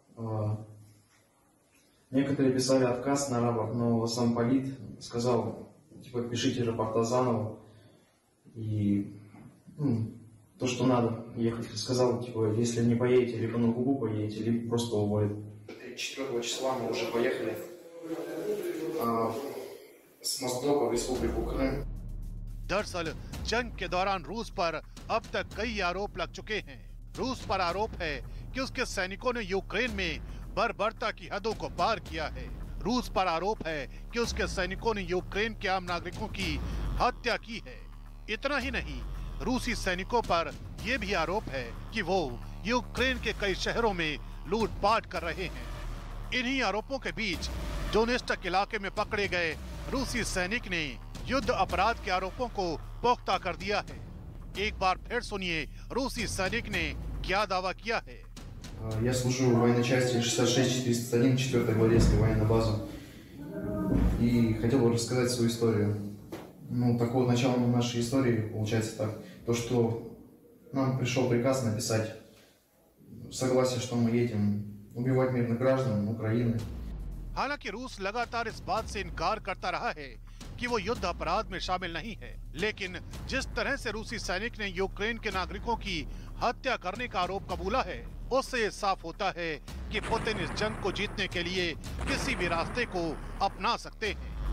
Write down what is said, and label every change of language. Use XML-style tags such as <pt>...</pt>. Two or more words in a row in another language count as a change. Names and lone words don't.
<ru>Некоторые писали отказ на рапорт, но сам полит сказал, типа, пишите рапорта заново. И то, что надо ехать, сказал, типа, если не поедете, либо на Кубу поедете, либо просто уволят. 4 числа мы уже поехали с Москвы в Республику Крым.</ru> <hi>दरअसल जंग के दौरान रूस पर अब तक कई आरोप लग चुके हैं। रूस पर आरोप है कि उसके सैनिकों ने यूक्रेन में बर्बरता की हदों को पार किया है। रूस पर आरोप है कि उसके सैनिकों ने यूक्रेन के आम नागरिकों की हत्या की है। इतना ही नहीं, रूसी सैनिकों पर यह भी आरोप है कि वो यूक्रेन के कई शहरों में लूटपाट कर रहे हैं। इन्हीं आरोपों के बीच डोनेस्टक इलाके में पकड़े गए रूसी सैनिक ने युद्ध अपराध के आरोपों को पुख्ता कर दिया है। एक बार फिर सुनिए रूसी सैनिक ने क्या दावा किया है।</hi> <ru>Я служу в военной части 66-401, 4-й гвардейской военной базы. И хотел бы рассказать свою историю. Ну, такого начала нашей истории получается так. То, что нам пришел приказ написать согласие, что мы едем убивать мирных граждан Украины</ru> <hi>हालांकि रूस लगातार इस बात से इनकार करता रहा है कि वो युद्ध अपराध में शामिल नहीं है, लेकिन जिस तरह से रूसी सैनिक ने यूक्रेन के नागरिकों की हत्या करने का आरोप कबूला है, उससे साफ होता है कि पुतिन इस जंग को जीतने के लिए किसी भी रास्ते को अपना सकते हैं।</hi>